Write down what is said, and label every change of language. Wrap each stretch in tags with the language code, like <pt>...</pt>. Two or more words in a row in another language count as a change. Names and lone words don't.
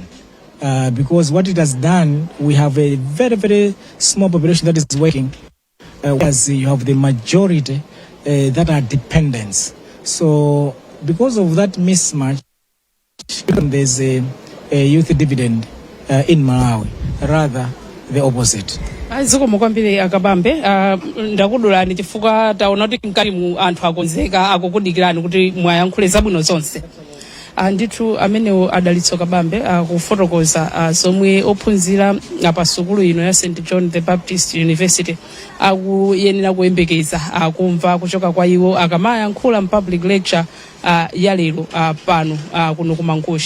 <en>Because what it has done, we have a very, very small population that is working, whereas you have the majority that are dependents. So because of that mismatch, there's a youth dividend in Malawi, rather the opposite.</en> <ny>Zikomo kwambiri Kabambe, ndakudulani chifukwa taona kuti mkati mu anthu akonzeka akukudikirani kuti mwayankhule zabwino zonse. Ndithu amene Dalitso Kabambe kufotokoza zomwe ophunzira pa sukulu ino ya St John the Baptist University akuyenera kuyembekeza kumva kuchoka kwa iwo akamayankhula mu</ny> <en>public lecture</en> <ny>ya lero pano kuno ku Mangochi.</ny>